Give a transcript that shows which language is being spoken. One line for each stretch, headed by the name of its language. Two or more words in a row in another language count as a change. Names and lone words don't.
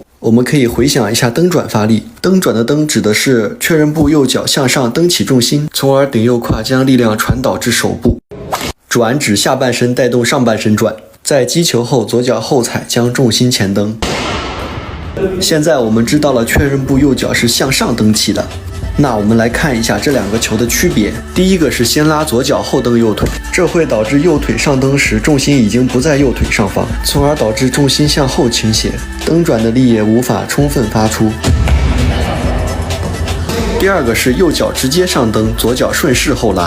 Chinese: 我們可以回想一下蹬轉發力，蹬轉的蹬指的是確認步右腳向上蹬起重心，從而頂右胯將力量傳導至手部。轉指下半身帶動上半身轉，在擊球後左腳後踩將重心前蹬。現在我們知道了確認步右腳是向上蹬起的。那我们来看一下这两个球的区別。第一個是先拉左腳後蹬右腿，這會導致右腿上蹬時重心已經不在右腿上方，從而導致重心向後傾斜，蹬轉的力也無法充分發出。第二個是右腳直接上蹬，左腳順勢後拉。